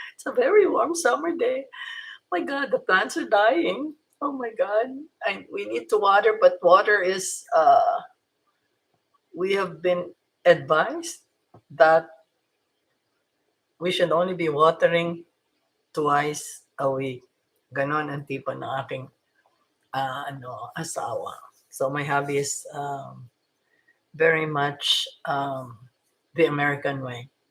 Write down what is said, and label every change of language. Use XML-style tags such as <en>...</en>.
<en>It's a very warm summer day. My God, the plants are dying. Oh my God. We need to water, but water is, we have been advised that we should only be watering twice a week.</en> <tl>Ganon ang tipo ng aking asawa.</tl> <en>So my hobby is very much the American way.</en>